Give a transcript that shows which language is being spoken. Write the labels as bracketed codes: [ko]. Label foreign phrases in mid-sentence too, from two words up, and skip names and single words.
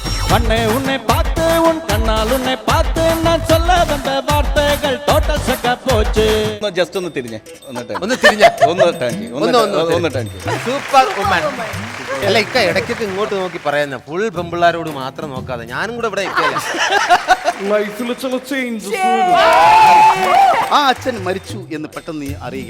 [ta] கண்ணே உன்னை பார்த்து உன் கண்ணால் உன்னை பார்த்து நான் சொல்ல வந்த வார்த்தைகள் டோட்டல் சக்க போச்சு. [ml] ജസ്റ്റ് ഒന്ന് തിരിഞ്ഞേ ഒന്ന് തിരിഞ്ഞ ഒന്ന് [en] Super woman. [ml] അല്ല ഇക്ക ഇടയ്ക്കൊക്കെ ഇങ്ങോട്ട് നോക്കി പറയുന്ന ഫുൾ പെമ്പിള്ളാരോട് മാത്രം നോക്കാതെ ഞാനും കൂടെ ഇവിടെ ലൈഫിൽ ചില ചേഞ്ചസ്. ആ അച്ഛൻ മരിച്ചു എന്ന് പെട്ടെന്ന് നീ അറിയുക.